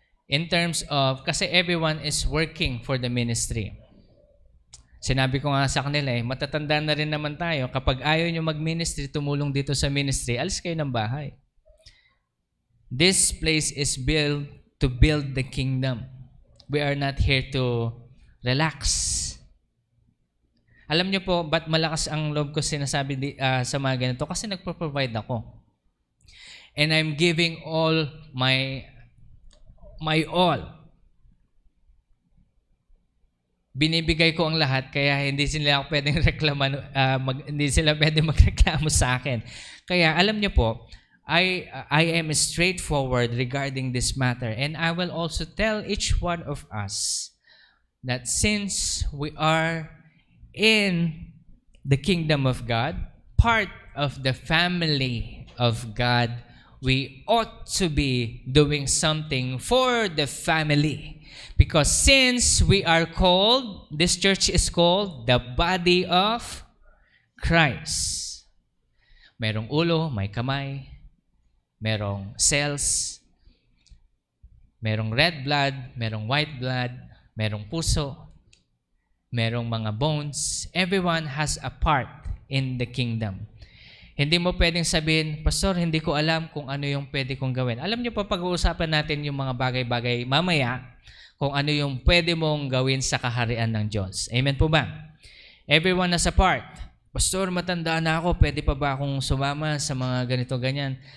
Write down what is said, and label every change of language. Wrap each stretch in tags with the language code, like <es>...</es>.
<en>In terms of,</en> <tl>kasi</tl> <en>everyone is working for the ministry.</en> <tl>Sinabi ko nga sa kanila matatanda na rin naman tayo. Kapag ayaw nyo mag-ministry, tumulong dito sa ministry, alis kayo ng bahay.</tl> <en>This place is built to build the kingdom. We are not here to relax.</en> <tl>Alam niyo po, ba't malakas ang loob ko sinasabi sa mga ganito? Kasi nagpo-provide ako.</tl> <en>And I'm giving all my all.</en> <tl>Binibigay ko ang lahat, kaya hindi sila pwedeng hindi sila pwedeng magreklamo sa akin. Kaya alam niyo po,</tl> <en>I am straightforward regarding this matter, and I will also tell each one of us that since we are in the kingdom of God, part of the family of God, we ought to be doing something for the family. Because since we are called, this church is called the body of Christ.</en> <tl>Merong ulo, may kamay, merong cells, merong red blood, merong white blood, merong puso, merong mga bones.</tl> <en>Everyone has a part in the kingdom.</en> <tl>Hindi mo pwedeng sabihin, Pastor, hindi ko alam kung ano yung pwede kong gawin. Alam niyo pa, pag-uusapan natin yung mga bagay-bagay mamaya, kung ano yung pwede mong gawin sa kaharian ng Diyos. Amen po ba?</tl> <en>Everyone has a part.</en> <tl>Pastor, matanda na ako, pwede pa ba akong sumama sa mga ganito, ganyan?</tl>